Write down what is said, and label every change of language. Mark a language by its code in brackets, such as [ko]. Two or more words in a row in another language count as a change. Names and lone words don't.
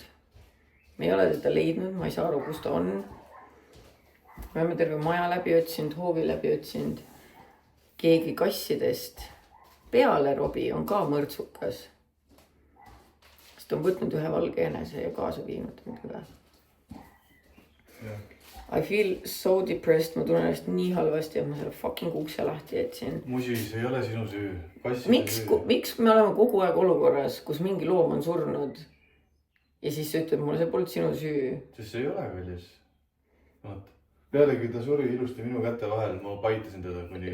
[et] Me ei ole teda leidnud, ma ei saa aru, kus ta on. Me oleme terve maja läbi otsinud, hoovi läbi otsinud. Keegi kassidest peale Robi on ka mõrtsukas. Sest ta on võtnud ühe valge jänese ja kaasa viinud midagi. [en] I feel so depressed, [et] ma tunnen ennast nii halvasti, et ma selle fucking ukse lahti jätsin. Musi, see ei ole sinu süü. Miks me oleme kogu aeg olukorras, kus mingi loom on surnud ja siis sa ütled mulle, see polnud sinu süü? Sest see ei ole kallis. Pealegi ta suri ilusti minu käte vahel, ma paitasin teda kuni...